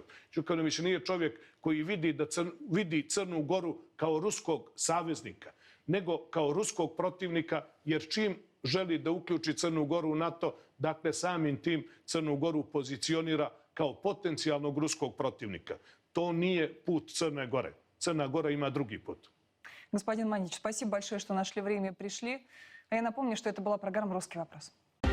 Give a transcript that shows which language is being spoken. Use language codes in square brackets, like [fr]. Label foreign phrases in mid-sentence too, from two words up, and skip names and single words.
[sr] Đukanović nije čovjek koji vidi Crnu Goru kao ruskog saveznika, nego kao ruskog protivnika, jer čim želi da uključi Crnu Goru u NATO, dakle samim tim Crnu Goru pozicionira kao potencijalnog ruskog protivnika. To nije put Crne Gore. Crna Gora има други путь. [ru] Господин Манич, спасибо большое, что нашли время и пришли. А я напомню, что это была программа «Русский вопрос».